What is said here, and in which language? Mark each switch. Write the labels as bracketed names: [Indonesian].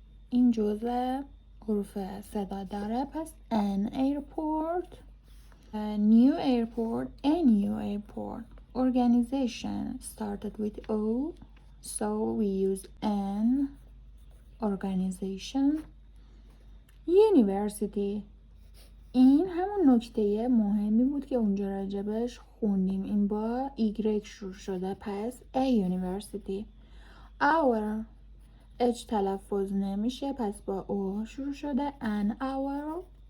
[Persian] این جزء حروف صدا داره، پس [English] an airport. New airport, a new airport. Organization started with O, so we use an organization. University. [Persian] این همون نکته مهمی بود که اونجا راجبش خوندیم. این با ایگرگ شروع شده، پس [English] a university. [Persian] Hour اچ تلفظ نمیشه، پس با او شروع شده. [English] an hour.